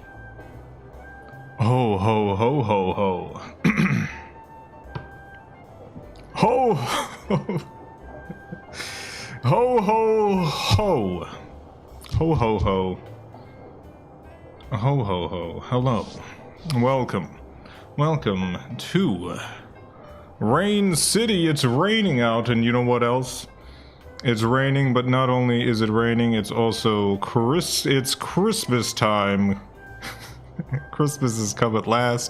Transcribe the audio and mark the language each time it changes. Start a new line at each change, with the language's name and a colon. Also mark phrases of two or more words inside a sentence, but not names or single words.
English: Ho, ho, ho, ho, ho. Ho, ho. Ho, ho, ho. Ho, ho, ho. Ho, ho, ho. Hello. Welcome. Welcome to Rain City. It's raining out, and you know what else? It's raining, but not only is it raining, it's also it's Christmas time. Christmas has come at last.